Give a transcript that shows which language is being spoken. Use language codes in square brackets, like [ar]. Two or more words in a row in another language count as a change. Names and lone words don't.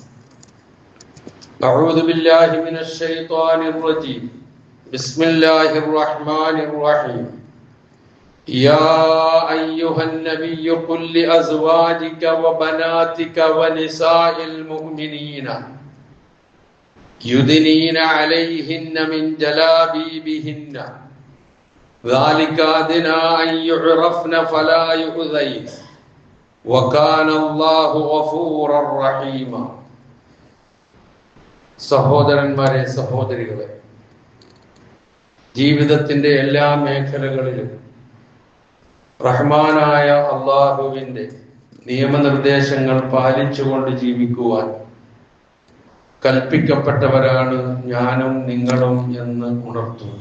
[ar] أعوذ بالله من الشيطان الرجيم بسم الله الرحمن الرحيم يا أيها النبي قل لأزواجك وبناتك ونساء المؤمنين يدنين عليهن من جلابيبهن ذلك أدنى أن يعرفن فلا يؤذين وكان الله غفورا رحيما [ml] സഹോദരന്മാരെ സഹോദരികളെ, ജീവിതത്തിന്റെ എല്ലാ മേഖലകളിലും റഹ്മാനായ അള്ളാഹുവിന്റെ നിയമനിർദ്ദേശങ്ങൾ പാലിച്ചുകൊണ്ട് ജീവിക്കുവാൻ കൽപ്പിക്കപ്പെട്ടവരാണ് ഞാനും നിങ്ങളും എന്ന് ഉണർത്തുന്നു.